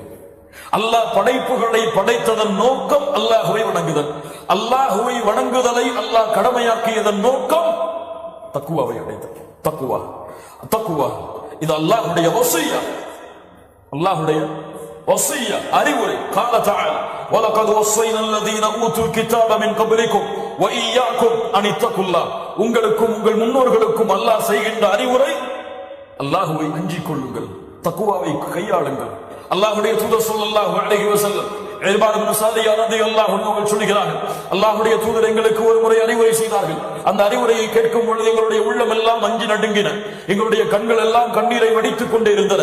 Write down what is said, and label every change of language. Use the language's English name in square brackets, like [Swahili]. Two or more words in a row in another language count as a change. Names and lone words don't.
[Tamil] அல்லாஹ் படைப்புகளை படைத்ததன் நோக்கம் அல்லாஹ்வை வணங்குதல். அல்லாஹ்வை வணங்குதலை அல்லாஹ் கடமையாக்கியதன் நோக்கம் தக்வாவை அடைதல். தக்வா, தக்வா இது அல்லாஹ்வுடைய வஸியா, அல்லாஹ்வுடைய வஸிய்ய அறிவுரை. [Arabic] قال تعالى ولقد وصينا الذين اوتوا الكتاب من قبلكم واياكم ان اتقوا الله. [Tamil] உங்களுக்கும் உங்கள் முன்னோர்களுக்கும் அல்லாஹ் செய்கின்ற அறிவுரை, அல்லாஹ்வை அஞ்சிக் கொள்ளுங்கள், தக்வாவை கையாளுங்கள். அல்லாஹ்வுடைய தூதர் [Arabic] صلى الله عليه وسلم [Tamil] இர்பாத் இப்னு சாதியா [Arabic] رضي الله عنه [Tamil] அவர்கள் சொல்கிறார்கள், அல்லாஹ்வுடைய தூதர் எங்களுக்கு ஒரு முறை அறிவுரை செய்தார்கள். அந்த அறிவுரையை கேட்கும் பொழுது எங்களுடைய உள்ளம் எல்லாம் அஞ்சி நடுங்கின, எங்களுடைய கண்கள் எல்லாம் கண்ணீரை வடித்துக் கொண்டே இருந்தன.